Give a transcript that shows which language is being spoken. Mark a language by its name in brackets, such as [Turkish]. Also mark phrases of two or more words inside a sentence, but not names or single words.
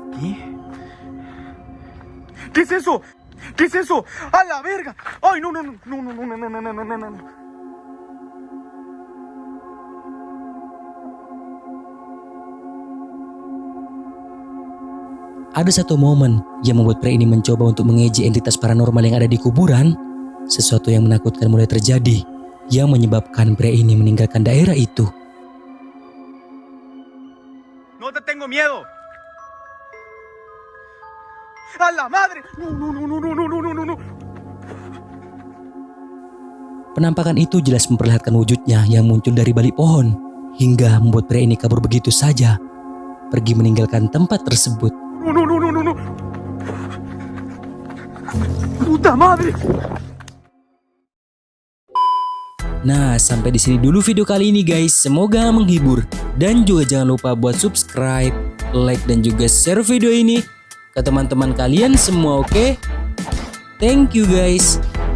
[Spanish] ¿Qué es eso? ¿Qué es eso? ¡A la verga! ¡Ay, no, no, no, no, no, no, no, no, no, no, no! [Indonesian] Ada satu momen yang membuat pria ini mencoba untuk mengejek entitas paranormal yang ada di kuburan. Sesuatu yang menakutkan mulai terjadi yang menyebabkan pria ini meninggalkan daerah itu. [Spanish] ¡No te tengo miedo! ¡A la madre! ¡No, no, no, no, no, no, no, no, no! [Indonesian] Penampakan itu jelas memperlihatkan wujudnya yang muncul dari balik pohon hingga membuat pria ini kabur begitu saja. pergi meninggalkan tempat tersebut. [Spanish] No. Puta madre. [Indonesian] Nah, sampai di sini dulu video kali ini guys. Semoga menghibur. Dan juga jangan lupa buat subscribe, like, dan juga share video ini ke teman-teman kalian semua, oke? [English] Thank you guys.